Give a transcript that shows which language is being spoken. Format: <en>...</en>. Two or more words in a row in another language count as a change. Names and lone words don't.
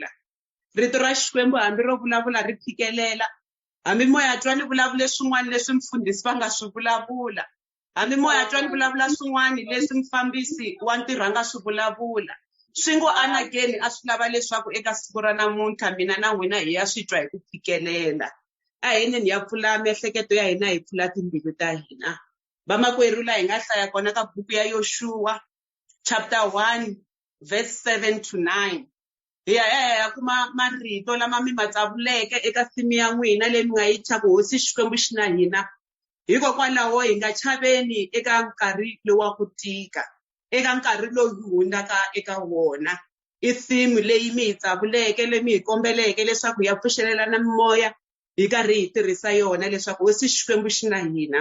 <ts>Rito ra Xikwembu hambi ro vulavula ri phikelela, hambi moya twa ni vulavule swin'wana leswi mfundhisi va nga swi vulavula, hambi moya twa ni vulavula swin'wana leswi mfambisi wa ntirho a nga swi vulavula. Swi ngo anageni a swi lava leswaku eka siku ra namuntlha mina na n'wina hi ya swi twa hi ku phikelela. A hi yeneni ya pfula miehleketo ya hina, hi pfula timbilu ta hina. Vamakwerhu laha hi nga hlaya kona ka buku ya Yoshua</ts> <en>chapter 1 verse 7 to 9.</en> <ts>hi ya kuma marito lama mi matsavuleke eka nsimu ya n'wina leyi mi nga yi thyaka hosi Xikwembu xi na hina. Hikokwalaho hi nga chaveni eka nkarhi lowu wa ku tika, eka nkarhi lowu hi hundzaka eka wona. I nsimu leyi mi hi tsavuleke, leyi mi hi kombeleke leswaku ya pfuxelelana mimoya hi karhi hi tirhisa yona leswaku hosi Xikwembu xi na hina.</ts>